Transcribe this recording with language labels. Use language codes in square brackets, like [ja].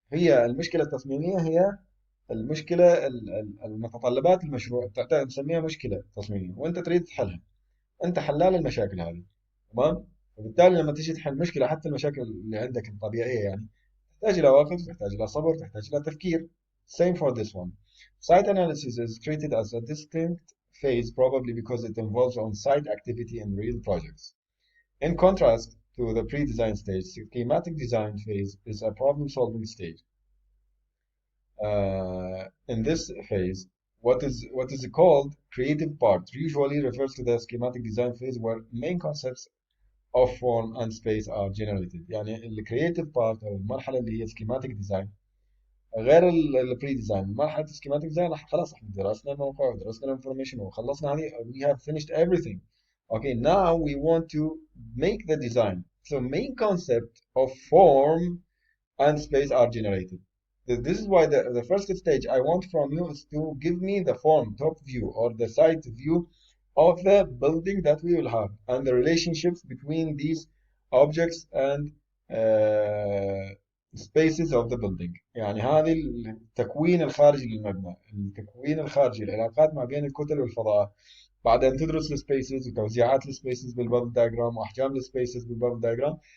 [ar] هي المشكلة التصميمية هي المشكلة المتطلبات المشروع نسميها مشكلة تصميمية وانت تريد تحلها. انت حلال المشاكل هذه. تمام. وبالتالي لما تيجي تحل مشكلة حتى المشاكل اللي عندك الطبيعية يعني تحتاج إلى وقت تحتاج إلى صبر تحتاج إلى تفكير. [en] Same for this one. Site analysis is treated as a distinct phase probably because it involves on-site activity in real projects. In contrast to the pre-design stage, schematic design phase is a problem-solving stage. In this phase, what is called creative part usually refers to the schematic design phase where main concepts of form and space are generated. [ar] يعني الكرييتيف بارت او المرحله اللي هي schematic design غير البري ديزاين. مرحله السكيماتيك ديزاين خلاص احنا درسنا الموقع ودرسنا الانفورميشن وخلصنا هذه. [en] we have finished everything. Okay, now we want to make the design. So main concept of form and space are generated. This is why the first stage I want from you is to give me the form, top view, or the side view of the building that we will have and the relationships between these objects and uh, spaces of the building. [ar] يعني هذه التكوين الخارجي للمبنى، التكوين الخارجي، العلاقات ما بين الكتل والفضاءات. بعدين تدرس السبيسز وتوزيعات السبيسز بالبابل دايجرام واحجام السبيسز بالبابل دايجرام.